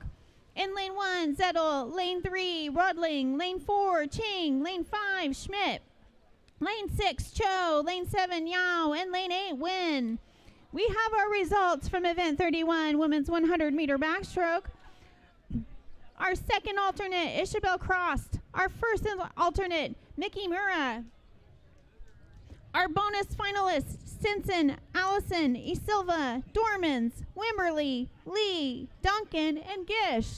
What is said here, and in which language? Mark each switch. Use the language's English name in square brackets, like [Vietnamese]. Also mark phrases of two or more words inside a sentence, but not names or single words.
[English] In lane 1, Zettel. Lane 3, Rodling. Lane 4, Ching. Lane 5, Schmidt. Lane 6, Cho. Lane 7, Yao. And lane 8, Win. We have our results from event 31, women's 100-meter backstroke. Our second alternate, Isabel Crost. Our first alternate, Mickey Mura. Our bonus finalists, Stinson, Allison, Esilva, Dormans, Wimberly, Lee, Duncan, and Gish.